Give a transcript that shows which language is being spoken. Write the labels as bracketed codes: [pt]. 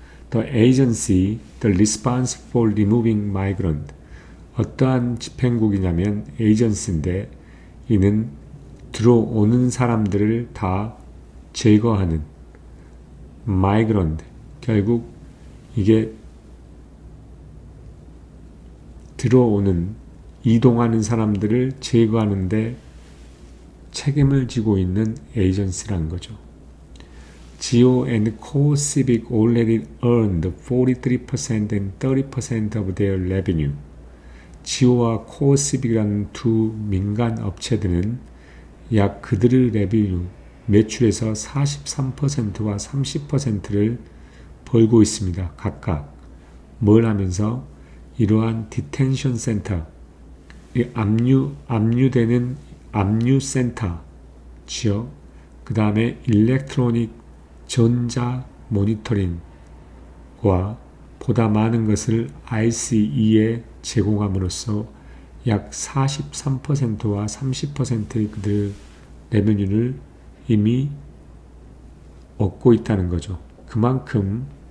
[en] The agency, the response for removing migrant. [ko] 어떠한 집행국이냐면 에이전시인데 이는 들어오는 사람들을 다 제거하는 migrant. 결국 이게 들어오는 이동하는 사람들을 제거하는데 책임을 지고 있는 에이전시라는 거죠. [en] GEO and Core Civic already earned 43% and 30% of their revenue. [ko] GEO와 Core Civic이라는 두 민간 업체들은 약 그들의 레비뉴, 매출에서 43%와 30%를 벌고 있습니다. 각각. 뭘 하면서? 이러한 디텐션 센터, 압류되는 압류센터 지역, 그 다음에 일렉트로닉 전자 모니터링과 보다 많은 것을 ICE에 제공함으로써 약 43%와 30%의 그들 레베뉴를 이미 얻고 있다는 거죠. 그만큼